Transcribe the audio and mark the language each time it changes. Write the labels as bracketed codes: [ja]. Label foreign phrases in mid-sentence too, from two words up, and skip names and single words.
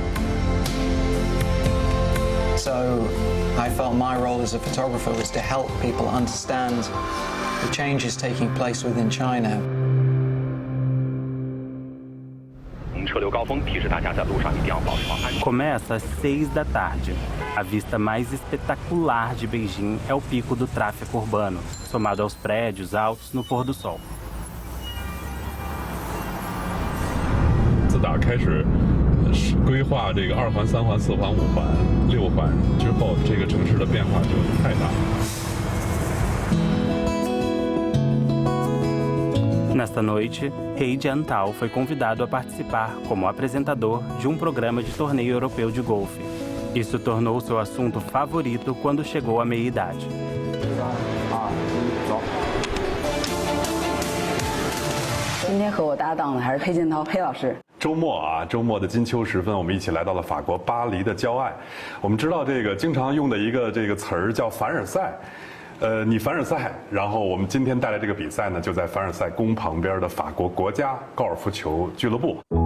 [en] So I felt my role as a photographer was to help people understand the changes taking place within China. [pt] Começa às 6 da tarde. A vista mais espetacular de Beijing é o pico do tráfego urbano, somado aos prédios altos no pôr do sol. [zh] 自打开始规划这个2环、3环、4环、5环、6环之后，这个城市的变化就太大了。 [pt] Nesta noite, He Jiantao foi convidado a participar como apresentador de um programa de torneio europeu de golfe. Isso tornou seu assunto favorito quando chegou à meia-idade. [zh] 今天和我搭档的还是裴建涛裴老师。周末的金秋时分，我们一起来到了法国巴黎的郊外。我们知道这个经常用的一个这个词儿叫凡尔赛。你凡尔赛，然后我们今天带来这个比赛呢，就在凡尔赛宫旁边的法国国家高尔夫球俱乐部。